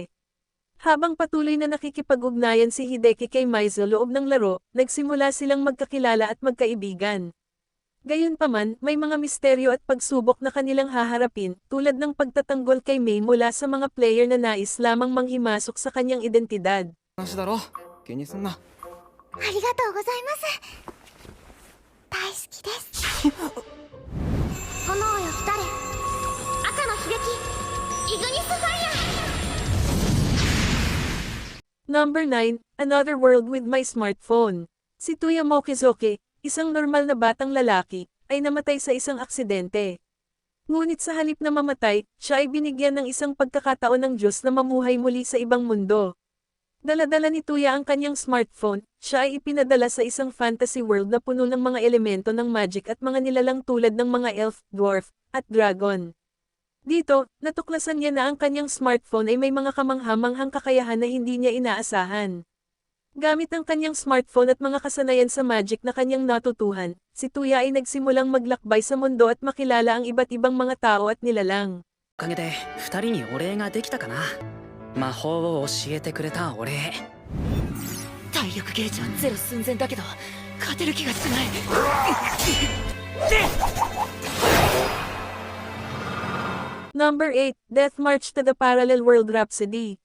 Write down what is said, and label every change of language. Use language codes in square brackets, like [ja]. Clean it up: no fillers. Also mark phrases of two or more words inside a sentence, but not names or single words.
[tl] Habang patuloy na nakikipag-ugnayan si Hideki kay Mei sa loob ng laro, nagsimula silang magkakilala at magkaibigan. Gayunpaman, may mga misteryo at pagsubok na kanilang haharapin, tulad ng pagtatanggol kay Mei mula sa mga player na nais lamang manghimasok sa kanyang identidad. [ja] 話だろ。気にすんな。ありがとうございます。大好きです。炎よ来たれ。赤の秀樹。イグニスファイア。 [en] Number 9, Another World with My Smartphone. [tl] Si Tuya Mokizoki, isang normal na batang lalaki, ay namatay sa isang aksidente. Ngunit sa halip na mamatay, siya ay binigyan ng isang pagkakataon ng Diyos na mamuhay muli sa ibang mundo. Dala-dala ni Tuya ang kanyang smartphone, siya ay ipinadala sa isang [en] fantasy world [tl] na puno ng mga elemento ng magic at mga nilalang tulad ng mga elf, dwarf, at dragon. Dito, natuklasan niya na ang kanyang smartphone ay may mga kamangha-manghang kakayahan na hindi niya inaasahan. Gamit ang kanyang smartphone at mga kasanayan sa magic na kanyang natutuhan, si Tuya ay nagsimulang maglakbay sa mundo at makilala ang iba't ibang mga tao at nilalang. [ja] おかげで2人にお礼ができたかな。魔法を教えてくれたお礼。体力ゲージはゼロ寸前だけど勝てる気がしない。 [en] Number 8, Death March to the Parallel World Rhapsody.